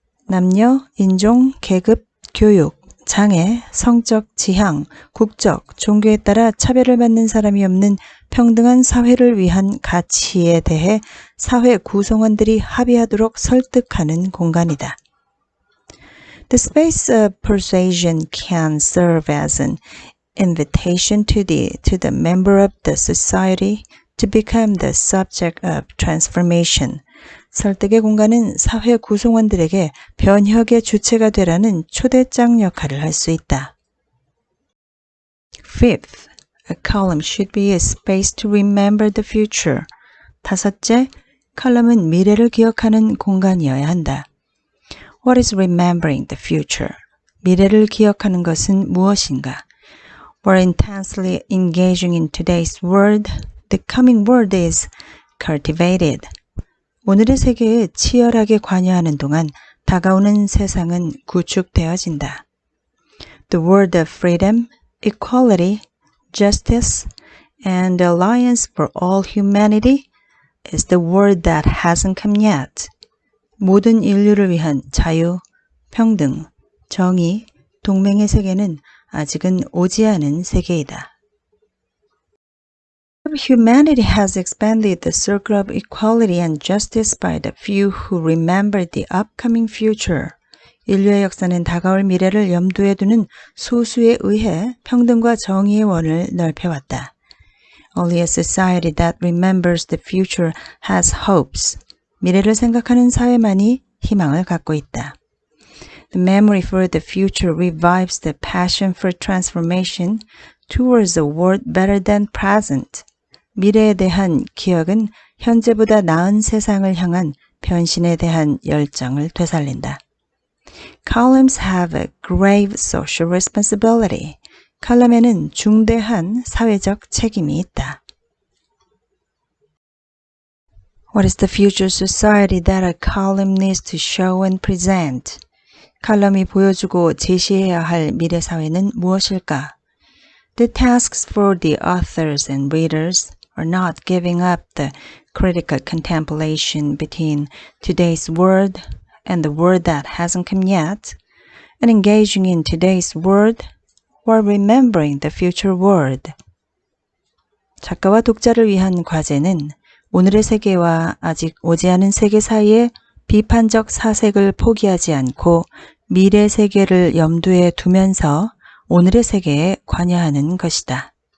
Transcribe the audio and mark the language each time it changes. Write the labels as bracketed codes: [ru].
[ko] 남녀, 인종, 계급, 교육, 장애, 성적, 지향, 국적, 종교에 따라 차별을 받는 사람이 없는 평등한 사회를 위한 가치에 대해 사회 구성원들이 합의하도록 설득하는 공간이다. [en] The space of persuasion can serve as an invitation to the member of the society to become the subject of transformation. [ko] 설득의 공간은 사회 구성원들에게 변혁의 주체가 되라는 초대장 역할을 할 수 있다. [en] Fifth, a column should be a space to remember the future. [ko] 다섯째, 칼럼은 미래를 기억하는 공간이어야 한다. [en] What is remembering the future? [ko] 미래를 기억하는 것은 무엇인가? [en] We're intensely engaging in today's world. The coming world is cultivated. [ko] 오늘의 세계에 치열하게 관여하는 동안 다가오는 세상은 구축되어진다. [en] The word of freedom, equality, justice, and alliance for all humanity is the word that hasn't come yet. [ko] 모든 인류를 위한 자유, 평등, 정의, 동맹의 세계는 아직은 오지 않은 세계이다. [en] Humanity has expanded the circle of equality and justice by the few who remember the upcoming future. [ko] 인류의 역사는 다가올 미래를 염두에 두는 소수에 의해 평등과 정의의 원을 넓혀왔다. [en] Only a society that remembers the future has hopes. [ko] 미래를 생각하는 사회만이 희망을 갖고 있다. [en] The memory for the future revives the passion for transformation towards a world better than present. [ko] 미래에 대한 기억은 현재보다 나은 세상을 향한 변신에 대한 열정을 되살린다. [en] Columns have a grave social responsibility. [ko] 칼럼에는 중대한 사회적 책임이 있다. [en] What is the future society that a column needs to show and present? [ko] 칼럼이 보여주고 제시해야 할 미래 사회는 무엇일까? [en] The tasks for the authors and readers are not giving up the critical contemplation between today's world and the world that hasn't come yet, and engaging in today's world while remembering the future world. [ko] 작가와 독자를 위한 과제는 오늘의 세계와 아직 오지 않은 세계 사이에 비판적 사색을 포기하지 않고 미래 세계를 염두에 두면서 오늘의 세계에 관여하는 것이다.